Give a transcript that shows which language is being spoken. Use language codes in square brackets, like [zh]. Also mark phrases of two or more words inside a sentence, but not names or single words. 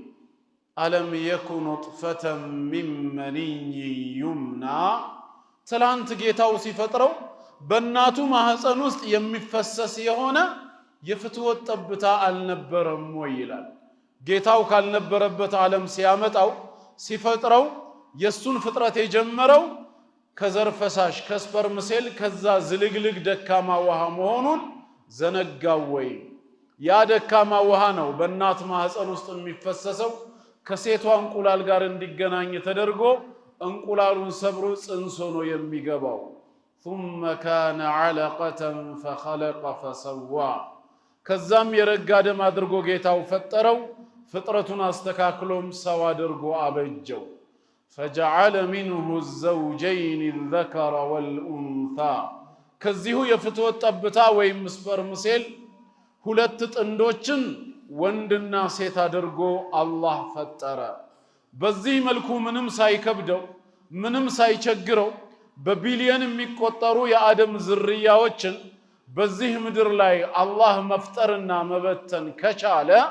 [ar] ألم يك نطفة من مني يمنى [am] ትላንት ጌታው ሲፈጥረው በእናቱ ማህፀን ውስጥ የሚፈሰስ የሆነ የፍትወት ጠብታ አልነበረም ወይ ይላል። ጌታው ካልነበረበት ዓለም ሲያመጣው ሲፈጥረው የሱን ፍጥረት የጀመረው ከዘር ፈሳሽ ከስፐርም ሴል ከዛ ዝልግልግ ደካማ ውሃ መሆኑን ዘነጋው ወይ? ያ ደካማ ውሃ ነው በእናት ማህፀን ውስጥ የሚፈሰሰው ከሴቷ እንቁላል ጋር እንዲገናኝ ተደርጎ እንቁላሉን ሰብሮ ጽንስ ሆኖ የሚገባው። [ar] ثم كان علقة فخلق فسوى [am] ከዛም የረጋ ደም አድርጎ ጌታው ፈጠረው ፍጥረቱን አስተካክሎም ሰው አድርጎ አበጀው። [ar] فجعل منه الزوجين الذكر والأنثى [am] ከዚሁ የፍትወት ጠብታ ወይም ስፐርም ሴል ሁለት ጥንዶችን ወንድና ሴት አድርጎ አላህ ፈጠረ። በዚህ መልኩ ምንም ሳይከብደው ምንም ሳይቸግረው በቢሊየን የሚቆጠሩ የአደም ዝርያዎችን በዚህ ምድር ላይ አላህ መፍጠርና መበተን ከቻለ